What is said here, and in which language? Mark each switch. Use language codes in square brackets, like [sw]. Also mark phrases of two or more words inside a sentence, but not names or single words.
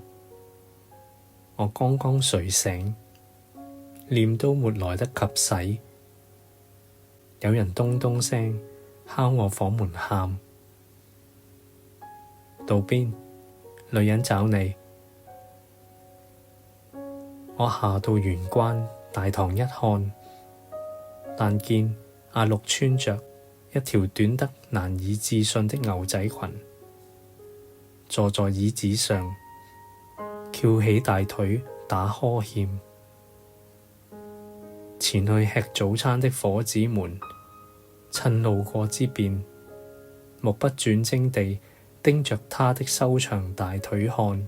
[zh] 我剛剛睡醒，臉都沒來得及洗，有人咚咚聲敲我房門喊：道邊，女人找你。我下到玄關大堂一看，但見阿陸穿着一條短得難以置信的牛仔裙，坐在椅子上，翹起大腿打呵欠。前去吃早餐的伙子們趁路過之便，目不轉睛地盯着他的修長大腿看。